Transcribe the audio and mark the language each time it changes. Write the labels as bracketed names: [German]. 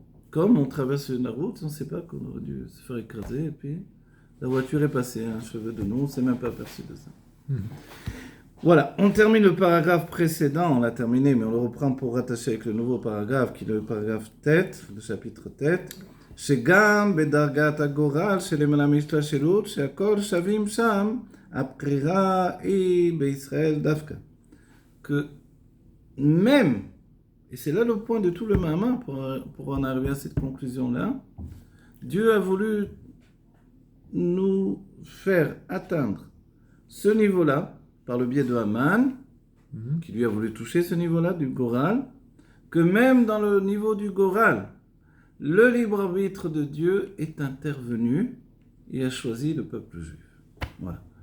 [French] Comme on traverse la route, on ne sait pas qu'on aurait dû se faire écraser, et puis la voiture est passée à un cheveu de nous, on ne s'est même pas aperçu de ça. Voilà, on termine le paragraphe précédent, on l'a terminé, mais on le reprend pour rattacher avec le nouveau paragraphe, qui est le paragraphe tête, le chapitre tête. [Hebrew] שגם בדרגת הגורל שלמעלה מהשתלשלות שהכל שווים שם, הבחירה היא בישראל דווקא. [French] Que même, et c'est là le point de tout le Mahama pour en arriver à cette conclusion-là, Dieu a voulu nous faire atteindre ce niveau-là par le biais de Haman, qui lui a voulu toucher ce niveau-là du Goral, que même dans le niveau du Goral, le libre arbitre de Dieu est intervenu et a choisi le peuple juif. Voilà.